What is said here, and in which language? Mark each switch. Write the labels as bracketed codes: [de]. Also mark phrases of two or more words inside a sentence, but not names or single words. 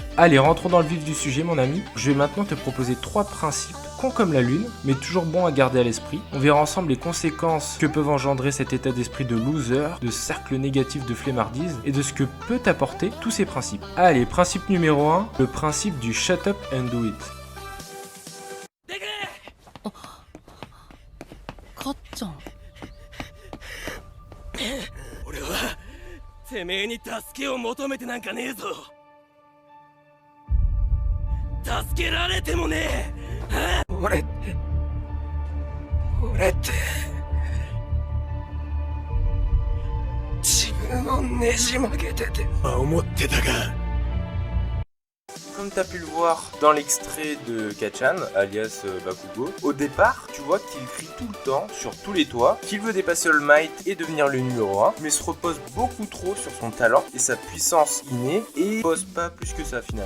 [fr] Allez, rentrons dans le vif du sujet mon ami. Je vais maintenant te proposer 3 principes cons comme la lune, mais toujours bons à garder à l'esprit. On verra ensemble les conséquences que peuvent engendrer cet état d'esprit de loser, de cercle négatif de flemmardise et de ce que peut apporter tous ces principes. Allez, principe numéro 1, le principe du [en] shut up and do it. [ja] かっちゃん俺はてめえに助けを求めてなんかねえぞ。助けられてもねえ。俺って自分をねじ曲げてて思ってたが。 [fr] Comme tu as pu le voir dans l'extrait de Kachan, alias Bakugo, au départ, tu vois qu'il crie tout le temps, sur tous les toits, qu'il veut dépasser All Might et devenir le numéro 1, mais se repose beaucoup trop sur son talent et sa puissance innée, et pose pas plus que ça finalement.